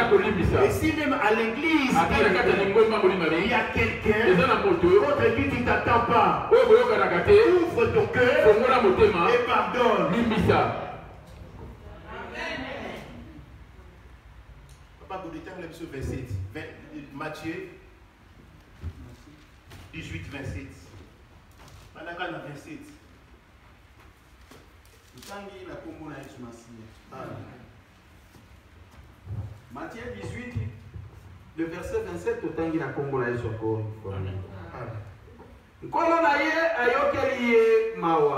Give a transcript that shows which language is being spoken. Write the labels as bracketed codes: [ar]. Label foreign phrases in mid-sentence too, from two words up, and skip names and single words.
[fr] Et si même à l'église, il y a quelqu'un contre qui tu ne t'attends pas, ouvre ton cœur et pardonne. Papa Godétan, le verset Matthieu 18, 27. [ln] Manaka na 27. Tangi la kombo na Yesu Masiya. [fr] Matthieu 18, le verset 27, [ln] Tangi la kombo na Yesu ko. Nkolo na ye ayokeli ye mawa.